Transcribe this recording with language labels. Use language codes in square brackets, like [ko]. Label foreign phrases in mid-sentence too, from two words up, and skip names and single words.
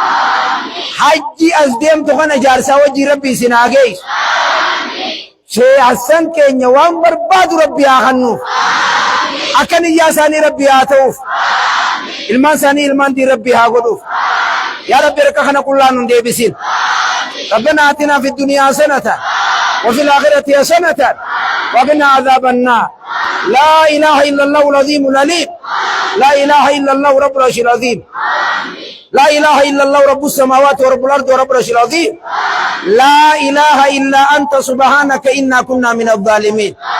[om] hajji as deemtu kana jaarsaa wajjii rabbi isin haa geessu shee hassan keenya waan barbaadu rabbi haa kannuuf akkan iyyaa isaanii rabbi haa ta'uuf ilmaan isaanii ilmaan dii rabbi haa godhuuf yaa rabbi harka kana qullaan nun deebisin [ar] ربنا آتنا في الدنيا حسنة وفي الآخرة حسنة وقنا عذاب النار لا إله إلا الله العظيم العليم لا إله إلا الله رب العرش العظيم لا إله إلا الله رب السماوات ورب الأرض ورب العرش العظيم لا إله إلا أنت سبحانك إنا كنا من الظالمين